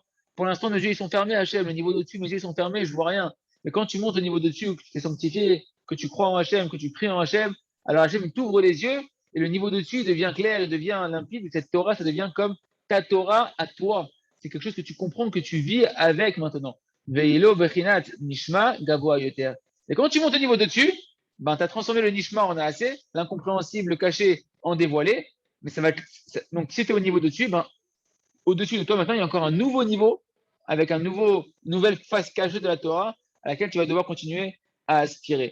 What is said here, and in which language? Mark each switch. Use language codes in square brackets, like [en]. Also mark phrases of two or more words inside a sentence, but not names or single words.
[fr] Pour l'instant, nos yeux ils sont fermés, Hachem, le niveau d'au-dessus, mes yeux sont fermés, je vois rien. Mais quand tu montes au niveau d'au-dessus, que tu t'es sanctifié, que tu crois en Hachem, que tu pries en Hachem, alors Hachem t'ouvre les yeux et le niveau dessus devient clair, il devient limpide. Et cette Torah, ça devient comme ta Torah à toi. C'est quelque chose que tu comprends, que tu vis avec maintenant. [he] ואילו בחינת נשמע גבוה יותר. [fr] Et quand tu montes au niveau dessus, ben, tu as transformé le nishma en assez, l'incompréhensible, le caché en dévoilé. Mais donc, si tu es au niveau dessus, ben, au-dessus de toi, maintenant, il y a encore un nouveau niveau avec nouvelle face cachée de la Torah à laquelle tu vas devoir continuer à aspirer.